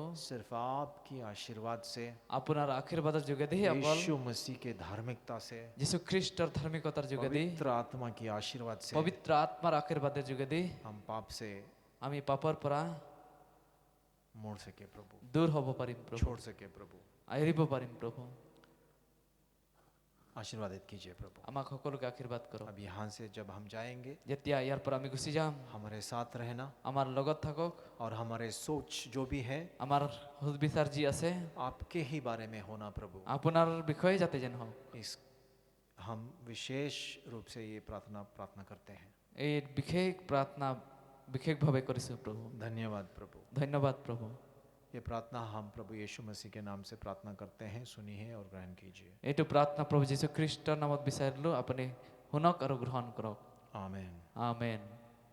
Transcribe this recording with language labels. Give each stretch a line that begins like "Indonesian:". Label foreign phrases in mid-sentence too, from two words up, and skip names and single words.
Hindi: सिर्फ आपकी आशीर्वाद से,
Assamese: আপোনাৰ আশীৰ্বাদৰ যোগেদি অকল
Hindi: यीशु मसीह के धार्मिकता से,
Assamese: যীশুখ্ৰীষ্টৰ ধাৰ্মিকতাৰ যোগেদি
Hindi: पवित्र आत्मा की आशीर्वाद से
Assamese: পবিত্ৰ আত্মাৰ আশীৰ্বাদৰ যোগেদি
Hindi: हम पाप से
Assamese: আমি পাপৰ পৰা
Hindi: मुड़ सके प्रभु,
Assamese: দূৰ হ'ব পাৰিম প্ৰভু
Hindi: छोड़ सके प्रभु।
Assamese: এৰিব পাৰিম প্ৰভু
Hindi: आशीर्वादित कीजिए प्रभु।
Assamese: আমাক সকলোকে আশীৰ্বাদ কৰক
Hindi: अब यहाँ से जब हम जाएंगे,
Assamese: যেতিয়া ইয়াৰ পৰা আমি গুচি যাম
Hindi: हमारे साथ रहना
Assamese: আমাৰ লগত থাকক
Hindi: और हमारे सोच जो भी है
Assamese: আমাৰ সুবিচাৰ যি আছে
Hindi: आपके ही बारे में होना प्रभु।
Assamese: আপোনাৰ বিষয়ে যাতে যেন হওক
Hindi: इस हम विशेष रूप से ये प्रार्थना करते हैं।
Assamese: এই বিশেষ প্ৰাৰ্থনা বিশেষভাৱে কৰিছোঁ প্ৰভু
Hindi: धन्यवाद प्रभु।
Assamese: ধন্যবাদ প্ৰভু
Hindi: ये प्रार्थना हम प्रभु यीशु मसीह के नाम से प्रार्थना करते हैं, सुनिए और ग्रहण कीजिए।
Assamese: এইটো প্ৰাৰ্থনা প্ৰভু যীশুখ্ৰীষ্টৰ নামত বিচাৰিলোঁ আপুনি শুনক আৰু গ্ৰহণ কৰক
Hindi: आमेन।
Assamese: আমেন